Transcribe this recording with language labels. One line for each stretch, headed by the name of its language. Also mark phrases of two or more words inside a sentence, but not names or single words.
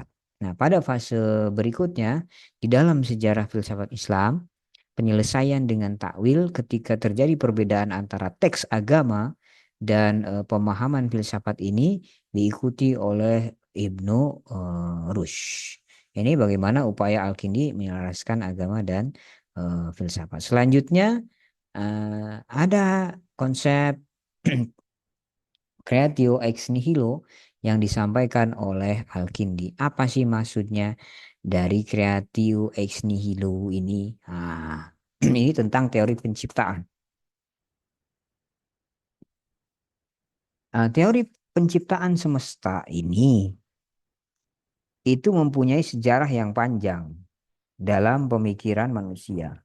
Indonesian: Nah, pada fase berikutnya di dalam sejarah filsafat Islam, penyelesaian dengan takwil ketika terjadi perbedaan antara teks agama dan pemahaman filsafat ini diikuti oleh Ibnu Rushd. Ini bagaimana upaya Al-Kindi menyelaraskan agama dan filsafat. Selanjutnya ada konsep
Latin: creatio ex nihilo
Indonesian: yang disampaikan oleh Al-Kindi. Apa sih maksudnya dari
Latin: creatio ex nihilo
Indonesian: ini? Ini tentang teori penciptaan. Teori penciptaan semesta ini itu mempunyai sejarah yang panjang dalam pemikiran manusia.